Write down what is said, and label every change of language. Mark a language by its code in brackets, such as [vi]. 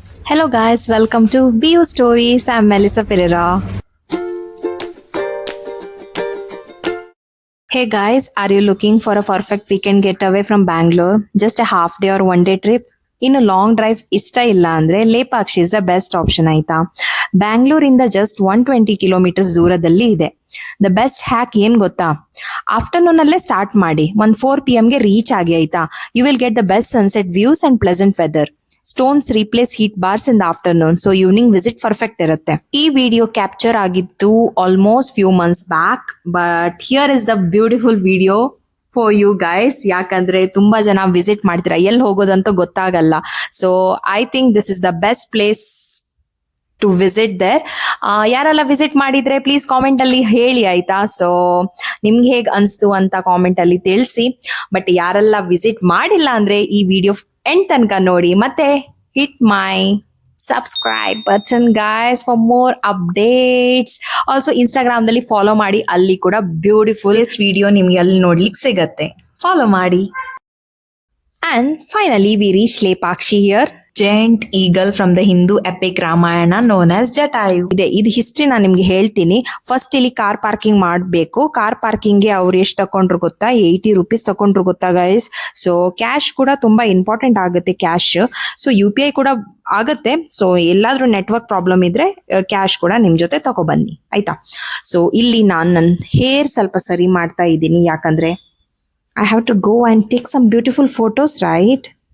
[en] Hello guys, welcome to BU Stories. I'm Melissa Pereira. Hey guys, are you looking for a perfect weekend getaway from Bangalore? Just a half day or one day trip? [kn] ಇನ್ನು long drive ಇಷ್ಟ ಇಲ್ಲ ಅಂದ್ರೆ Lepakshi [en] is the best option [kn] ಆಯ್ತಾ. ಬ್ಯಾಂಗ್ಳೂರಿಂದ just 120 kilometres ದೂರದಲ್ಲಿ ಇದೆ. [en] the best hack [kn] ಏನ್ ಗೊತ್ತಾ, afternoon ಅಲ್ಲೇ ಸ್ಟಾರ್ಟ್ ಮಾಡಿ 4 PM ಗೆ ರೀಚ್ ಆಗಿ ಆಯ್ತಾ. [en] You will get the best sunset views and pleasant weather. Stones replace heat bars in the afternoon, so evening visit perfect ಇರುತ್ತೆ. [kn] ಈ ವಿಡಿಯೋ ಕ್ಯಾಪ್ಚರ್ ಆಗಿತ್ತು [en] Almost few months back, but here is the beautiful video for you guys. [kn] ಯಾಕಂದ್ರೆ ತುಂಬಾ ಜನ visit ಮಾಡ್ತೀರಾ, ಎಲ್ಲಿ ಹೋಗೋದಂತ ಗೊತ್ತಾಗಲ್ಲ. [en] So I think this is the best place to visit there. [kn] ಯಾರೆಲ್ಲ ವಿಸಿಟ್ ಮಾಡಿದ್ರೆ ಪ್ಲೀಸ್ ಕಾಮೆಂಟ್ ಅಲ್ಲಿ ಹೇಳಿ ಆಯ್ತಾ. ಸೊ ನಿಮ್ಗೆ ಹೇಗ್ ಅನ್ಸ್ತು ಅಂತ ಕಾಮೆಂಟ್ ಅಲ್ಲಿ ತಿಳಿಸಿ. ಬಟ್ ಯಾರೆಲ್ಲ ವಿಸಿಟ್ ಮಾಡಿಲ್ಲ ಅಂದ್ರೆ ಈ ವಿಡಿಯೋ ಎಂಡ್ ತನಕ ನೋಡಿ, ಮತ್ತೆ [en] Hit my subscribe button guys for more updates. [kn] Also Instagram ದಲ್ಲಿ ಫಾಲೋ ಮಾಡಿ, ಅಲ್ಲಿ ಕೂಡ ಬ್ಯೂಟಿಫುಲ್ ವಿಡಿಯೋ ನಿಮ್ಗೆ ಅಲ್ಲಿ ನೋಡ್ಲಿಕ್ಕೆ ಸಿಗತ್ತೆ, ಫಾಲೋ ಮಾಡಿ. [en] And finally we reach Lepakshi here. Giant eagle from the Hindu epic Ramayana known as Jatayu. [kn] ಇದು ಹಿಸ್ಟ್ರಿ ನಾನು ನಿಮ್ಗೆ ಹೇಳ್ತೀನಿ. ಫಸ್ಟ್ ಇಲ್ಲಿ ಕಾರ್ ಪಾರ್ಕಿಂಗ್ ಮಾಡಬೇಕು. ಕಾರ್ ಪಾರ್ಕಿಂಗ್ ಗೆ ಅವ್ರು ಎಷ್ಟು ತಕೊಂಡ್ರು ಗೊತ್ತಾ, 80 ರೂಪೀಸ್ ತಕೊಂಡ್ರು ಗೊತ್ತಾ ಗೈಸ್. ಸೊ ಕ್ಯಾಶ್ ಕೂಡ ತುಂಬಾ ಇಂಪಾರ್ಟೆಂಟ್ ಆಗುತ್ತೆ, ಕ್ಯಾಶ್. ಸೊ UPI ಕೂಡ ಆಗುತ್ತೆ. ಸೊ ಎಲ್ಲಾದ್ರೂ ನೆಟ್ವರ್ಕ್ ಪ್ರಾಬ್ಲಮ್ ಇದ್ರೆ ಕ್ಯಾಶ್ ಕೂಡ ನಿಮ್ ಜೊತೆ ತಗೊಬನ್ನಿ ಆಯ್ತಾ. ಸೊ ಇಲ್ಲಿ ನಾನು ನನ್ನ ಹೇರ್ ಸ್ವಲ್ಪ ಸರಿ ಮಾಡ್ತಾ ಇದ್ದೀನಿ, ಯಾಕಂದ್ರೆ [en] I have to go and take some beautiful photos right.